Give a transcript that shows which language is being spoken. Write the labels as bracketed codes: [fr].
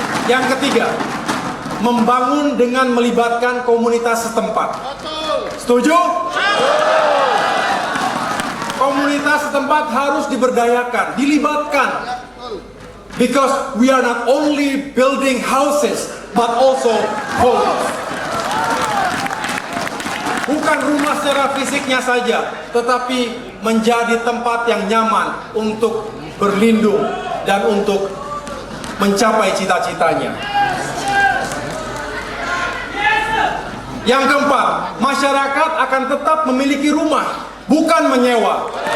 [id] Yang ketiga, membangun dengan melibatkan komunitas setempat. Setuju? Komunitas setempat harus diberdayakan, dilibatkan. [en] Because we are not only building houses, but also homes. [id] Bukan rumah secara fisiknya saja, tetapi menjadi tempat yang nyaman untuk berlindung dan untuk mencapai cita-citanya. Yang keempat, masyarakat akan tetap memiliki rumah, bukan menyewa.